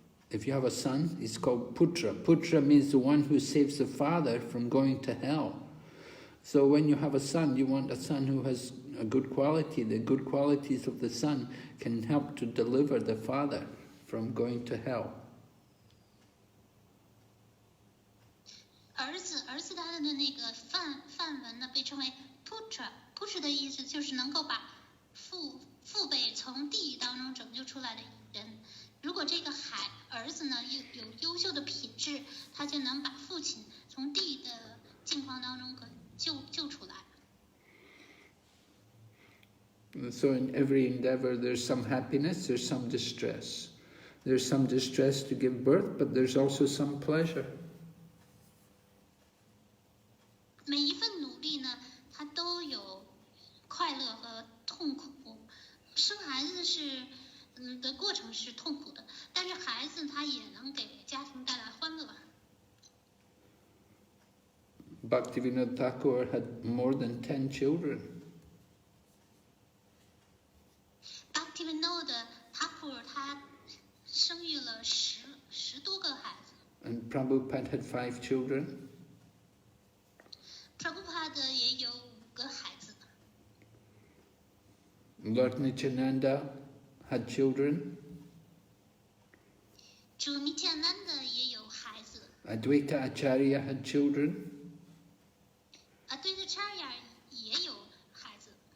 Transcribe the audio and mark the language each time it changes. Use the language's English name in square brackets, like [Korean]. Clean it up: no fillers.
[English] If you have a son, he's called Putra. Putra means the one who saves the father from going to hell. So when you have a son, you want a son who has a good quality. The good qualities of the son can help to deliver the father from going to hell. [Chinese] 儿子他的那个梵文呢被称为 putra 的意思就是能够把父辈从地狱当中拯救出来的人。如果这个儿子呢有优秀的品质，他就能把父亲从地狱的境况当中救出来。 [English] So in every endeavor there's some happiness, there's some distress. There's some distress to give birth, but there's also some pleasure. [Chinese] 每一份努力呢，它都有快乐和痛苦。生孩子的过程是痛苦的，但是孩子他也能给家庭带来欢乐。 [English] Bhaktivinoda Thakur had more than 10 children. [Chinese] Bhaktivinoda Thakur 他生育了十多个孩子。 [English] And Prabhupada had 5 children. [Chinese] Prabhupada 也有5个孩子。 [English] Lord Nityananda had children. [Chinese] 主 Nityananda 也有孩子。 [English] Advaita Acharya had children. [Chinese] Advaita Acharya 也有孩子。